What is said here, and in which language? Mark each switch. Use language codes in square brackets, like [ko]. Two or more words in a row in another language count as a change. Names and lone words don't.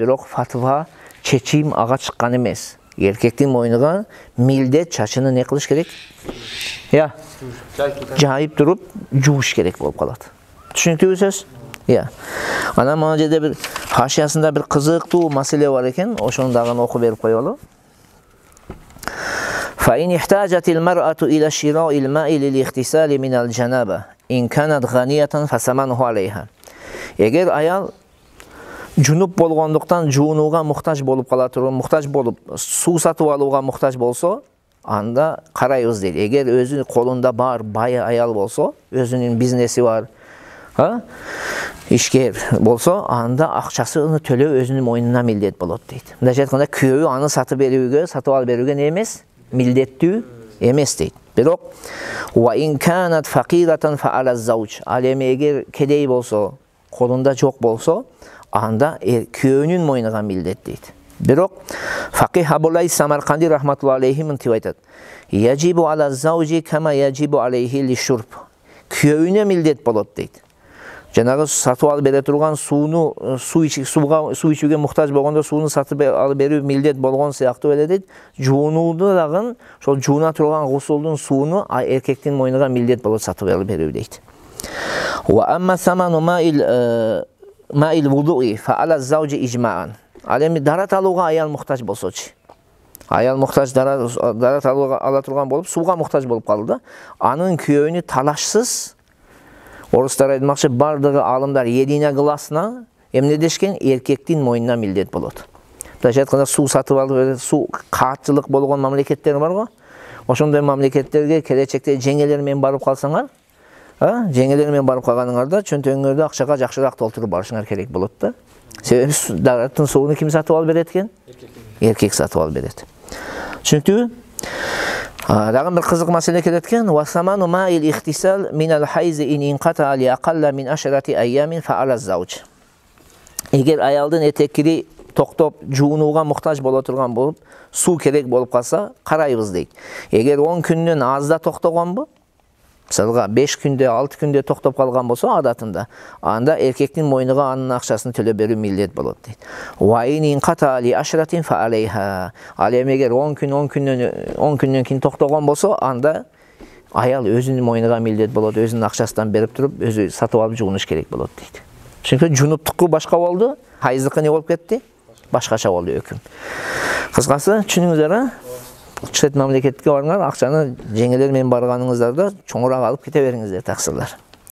[ky] Бирок фатва, чечим ага чыккан эмес. Эркектин мойнуга милдет чачыны не кылыш керек? Жайып туруп жууш керек болуп калат. Түшүнүктүүбү сөз? Анан мына жерде бир хашиясында бир кызыктуу маселе бар экен. Ошону дагы окуп берип коелу. [ar] فإن احتاجت المرأة إلى شراء الماء للاغتسال من الجنابة إن كانت غنية فثمنه عليها. [ky] Эгер аял жунуп болгондуктан жуунууга муктаж болуп кала турган, муктаж болуп, суу сатып алууга муктаж болсо, анда карайбыз дейт. Эгер өзүнүн колунда бар, бай аял болсо, өзүнүн бизнеси бар, ишкер болсо, анда акчасын төлөө өзүнүн мойнуна милдет болот дейт. Мындайча айтканда, күйөөү аны сатып алып берүүгө не эмес? Милдеттүү эмес дейт. Бирок [ar] وإن كانت فقيرة فعلى الزوج. [ky] Ал эми эгер кедей болсо, колунда жок болсо, анда күйөөнүн мойнуга милдет дейт. Бирок факих Абулай Самарканди [ar] رحمة الله عليه [ky] мынтип айтат: [ar] "يجب على الزوج كما يجب عليه للشرب." [ky] Күйөөүнө милдет болот дейт. Жанагы сатып алып бере турган сууну, суу ичүүгө муктаж болгондо сууну сатып алып берүү милдет болгон сыяктуу эле дейт. Жуунууду дагы ошол жууна турган гусулдун сууну эркектин мойнуга милдет болот сатып алып берүү дейт. [ar] وأما ثمن ماء الوضوء فعلى الزوج إجماعا. [ky] Ал эми дарат алууга аял муктаж болсочу. Аял муктаж дарат алууга ала турган болуп, сууга муктаж болуп калды. Анын күйөөүнү талашсыз, орустар айтмакчы, бардыгы алымдар единогласно эмне дешкен? Эркектин мойнуна милдет болот. Мындайча айтканда, суу сатып алып, суу каатчылык болгон мамлекеттер бар го. Ошондой мамлекеттерге келечекте жеңелер менен барып калсаңар, жеңелер менен барып калганыңарда чөнтөгүңөрдү акчага жакшыраак толтуруп барышыңар керек болот да. Себеби дараттын сууну ким сатып алып берет экен? Эркек сатып алып берет. Түшүнүктүбү? Дагы бир кызык маселе келет экен. [ar] وثمن ماء الاغتسال من الحيض إن انقطع لأقل من عشرة أيام فعلى الزوج. [ky] Эгер аялдын этеккири токтоп жуунууга муктаж боло турган болуп, суу керек болуп калса, карайбыз дейт. Эгер 10 күндөн азда токтогонбу, мисалга 5 күндө, 6 күндө токтоп калган болсо адатында, анда эркектин мойнуга анын акчасын төлөп берүү милдет болот дейт. [ar] وإن انقطع لعشرة فعليها. [ky] Ал эми эгер 10 күндөн кийин токтогон болсо, анда аял өзүнүн мойнуга милдет болот, өзүнүн акчасынан берип туруп, өзү сатып алып жуунуш керек болот дейт. Чүнкү жунуптуку башка болду, хайыздыкы не болуп кетти? Башкача болду өкүм. Кыскасы, түшүнүңүздөр, чет мамлекетке барыңар, акчаны жеңелер менен барганыңыздарда чоңураак алып кете бериңиздер, таксырлар.